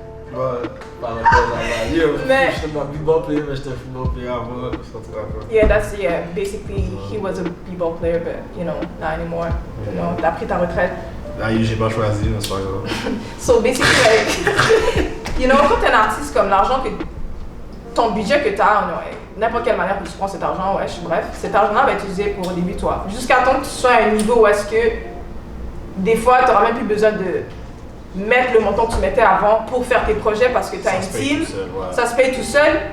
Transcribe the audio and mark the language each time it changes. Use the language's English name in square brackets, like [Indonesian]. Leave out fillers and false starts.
[French] Bon, par rapport à yo, je suis un b-ball player, mais j'étais un football player avant, [English] yeah, basically he was a b-ball player, but you know, not anymore. You know, [French] t'as pris ta retraite. Ah, j'ai pas choisi, mais c'est pas grave. [English] So basically, like, you know, [French] quand t'es un artiste, comme l'argent que, ton budget que t'as, n'importe quelle manière que tu prends cet argent, bref, cet argent-là va être utilisé pour au début toi. Jusqu'à temps que tu sois à un niveau où est-ce que, des fois, t'auras même plus besoin de mettre le montant que tu mettais avant pour faire tes projets parce que t'as une team, ça se paye tout seul.